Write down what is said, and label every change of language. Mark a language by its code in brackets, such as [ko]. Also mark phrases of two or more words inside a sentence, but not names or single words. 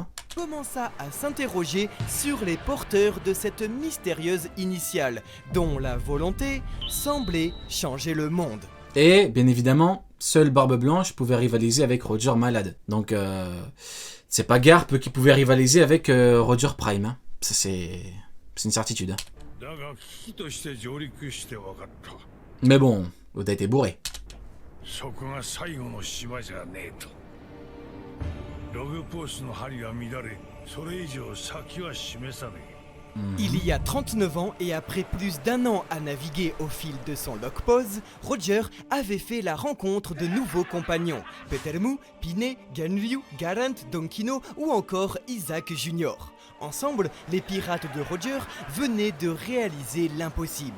[fr] commença à s'interroger sur les porteurs de cette mystérieuse initiale, dont la volonté semblait changer le monde. Et bien évidemment, seule Barbe Blanche pouvait rivaliser avec Roger malade. Donc c'est pas Garp qui pouvait rivaliser avec Roger Prime, hein. Ça c'est une certitude, hein. [ja] だが危機として上陸して分かった。 [fr] Mais bon, Oda était bourré. [ja] そこが最後の島じゃねえと。ログポースの針は乱れ、それ以上先は示さねえ。 [fr] Il y a 39 ans et après plus d'1 an à naviguer au fil de son lock-pose, Roger avait fait la rencontre de nouveaux compagnons, Petermu, Pinet, Ganryu, Garant, Donkino ou encore Isaac Jr. Ensemble, les pirates de Roger venaient de réaliser l'impossible.